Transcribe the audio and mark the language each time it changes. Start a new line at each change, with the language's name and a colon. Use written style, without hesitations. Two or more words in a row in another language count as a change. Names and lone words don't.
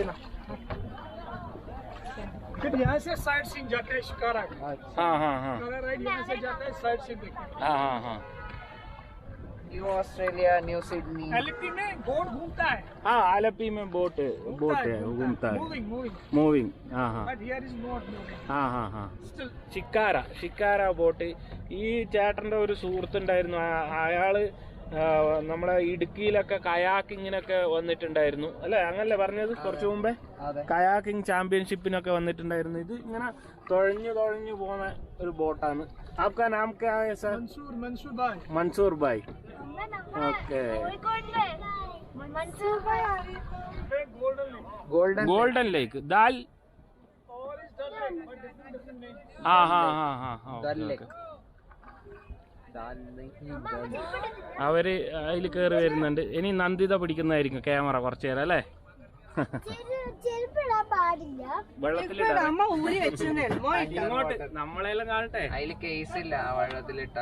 Hindi: फिर यहाँ से
English: side scene
Hindi: जाते हैं शिकारा का। हाँ हाँ हाँ राइड यहाँ से जाते हैं
English: side scene
Hindi: देखते हैं। हाँ हाँ हाँ न्यू ऑस्ट्रेलिया न्यू सिडनी एलपी में बोट घूमता है। हाँ आलपी में बोट है घूमता है मूविंग. हाँ हाँ
English: but here is not moving.
Hindi: हाँ हाँ हाँ स्टिल
Malayalam: ഷിക്കാര ബോട്ട്. ഈ ചേട്ടൻ്റെ ഒരു സുഹൃത്തുണ്ടായിരുന്നു. അയാള് നമ്മളെ ഇടുക്കിയിലൊക്കെ കയാക്കിങ്ങിനൊക്കെ വന്നിട്ടുണ്ടായിരുന്നു അല്ലെ? അങ്ങനല്ലേ പറഞ്ഞത് കുറച്ചു മുമ്പേ? കയാക്കിംഗ് ചാമ്പ്യൻഷിപ്പിനൊക്കെ വന്നിട്ടുണ്ടായിരുന്നു. ഇത് ഇങ്ങനെ തുഴഞ്ഞു പോകുന്ന ഒരു ബോട്ടാണ്.
Hindi: आपका नाम क्या है सर? मंसूर भाई. ओके गोल्डन लेक दाल. हाँ हाँ हाँ हाँ
Malayalam: അവര് അതിൽ കയറി വരുന്നുണ്ട്. ഇനി നന്ദിത പിടിക്കുന്നതായിരിക്കും ക്യാമറ കുറച്ചു നേരം അല്ലേ? ഇങ്ങോട്ട് നമ്മളെല്ലാം കാണട്ടെ. അതില് കേസില്ല വെള്ളത്തിലിട്ടാൽ.